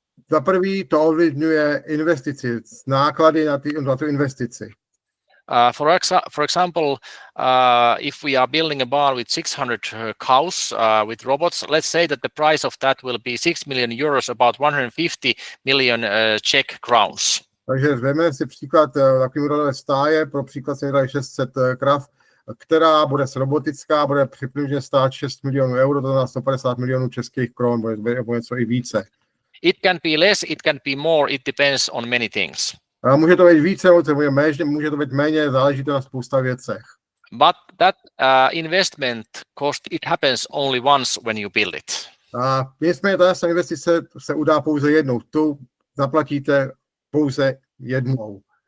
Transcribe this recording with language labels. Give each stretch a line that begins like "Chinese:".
Czech: Za prvý to ovlivňuje investici, náklady na tu investici.
English: For example, if we are building a barn with 600 cows with robots, let's say that the price of that will be 6 million euros, about 150 million Czech crowns.
Czech: Takže vezmeme si příklad takový modelové stáje, pro příklad se dají 600 krav, která bude robotická, bude přibližně stát 6 milionů euro, to znamená 150 milionů českých kron, nebo něco i více.
English: It can be less, it can be more, it depends on many things.
Czech: A může to být více, může to být méně, záleží to na spousta věcech.
English: But that investment cost, it happens only once when you build it.
Czech: A nicméně ta investice se udá pouze jednou, tu zaplatíte pouze jednou.